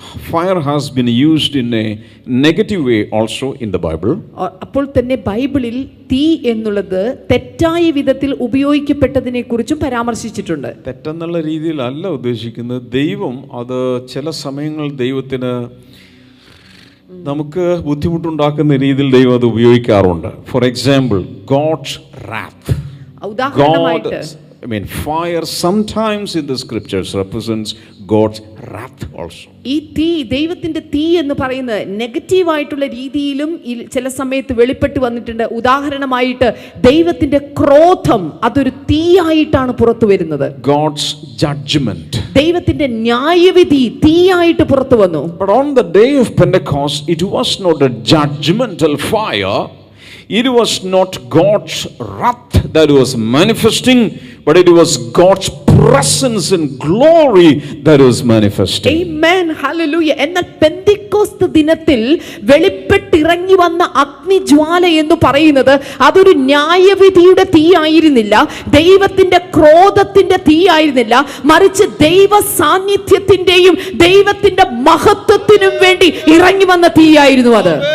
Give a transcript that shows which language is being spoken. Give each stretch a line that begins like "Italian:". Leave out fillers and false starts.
English: Fire has been used in a negative way also in the Bible.
Malayalam: അപ്പോൾ തന്നെ ബൈബിളിൽ തീ എന്നുള്ളത് തെറ്റായ വിധത്തിൽ ഉപയോഗിക്കപ്പെട്ടതിനെ കുറിച്ചും പരാമർശിച്ചിട്ടുണ്ട്. തെറ്റെന്നുള്ള രീതിയിലല്ല ഉദ്ദേശിക്കുന്നത്. ദൈവം അത് ചില സമയങ്ങൾ ദൈവത്തിന് നമുക്ക് ബുദ്ധിമുട്ടുണ്ടാക്കുന്ന രീതിയിൽ ദൈവം അത് ഉപയോഗിക്കാറുണ്ട്.
English: For example, God's wrath.
Malayalam: ഉദാഹരണമായിട്ട്
English: fire sometimes in the scriptures represents God's wrath also.
Malayalam: ഈ തീ, ദൈവത്തിന്റെ തീ എന്ന് പറയുന്നത് നെഗറ്റീവായിട്ടുള്ള രീതിയിലും ചില സമയത്ത് വെളിപ്പെട്ട് വന്നിട്ടുണ്ട്. ഉദാഹരണമായിട്ട് ദൈവത്തിന്റെ ക്രോധം അതൊരു തീയായിട്ടാണ് പുറത്തു വരുന്നത്.
English: God's judgment.
Malayalam: ദൈവത്തിന്റെ ന്യായവിധി തീയായിട്ട് പുറത്തു വന്നു.
English: But on the day of Pentecost, it was not a judgmental fire. It was not God's wrath that was manifesting, but it was God's presence and glory that was manifesting. Amen. Hallelujah.
Malayalam: എന്നാൽ പെന്തിക്കോസ്ത് ദിനത്തിൽ വെളിപ്പെട്ടിറങ്ങി വന്ന അഗ്നിജ്വാല എന്ന് പറയുന്നത് അതൊരു ന്യായവിധിയുടെ തീ ആയിരുന്നില്ല, ദൈവത്തിന്റെ ക്രോധത്തിന്റെ തീ ആയിരുന്നില്ല, മറിച്ച് ദൈവ സാന്നിധ്യത്തിന്റെയും ദൈവത്തിന്റെ മഹത്വത്തിനും വേണ്ടി ഇറങ്ങി വന്ന തീയായിരുന്നു അത്.